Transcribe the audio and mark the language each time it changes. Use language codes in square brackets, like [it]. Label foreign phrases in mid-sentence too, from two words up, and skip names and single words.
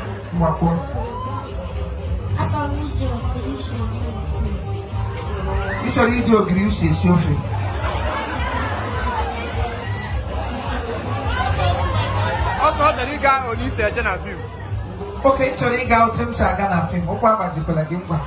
[ig] Mwako. Isori iji ogiri usi esi ofe. [en] Also, the nigga only said na film. [ig] Okay, isori ịga otu m si aga na film. Okwu agbajikwala gị ngwa.